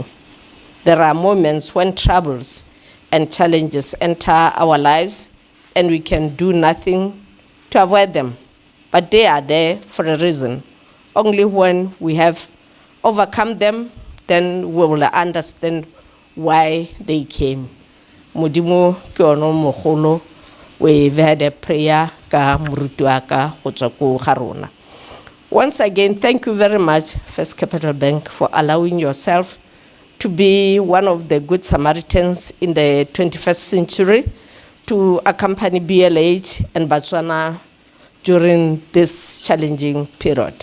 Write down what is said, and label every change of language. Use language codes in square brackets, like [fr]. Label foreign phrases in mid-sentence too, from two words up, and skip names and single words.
[en] There are moments when troubles and challenges enter our lives and we can do nothing to avoid them, but they are there for a reason. Only when we have overcome them, then we will understand why they came. [tn] Modimo ke ono mogolo, [en] we've had a prayer [tn] ka murutuaka go tswa ko ga rona. [en] Once again, thank you very much, First Capital Bank, for allowing yourself to be one of the good Samaritans in the 21st century to accompany BLH and Botswana during this challenging period.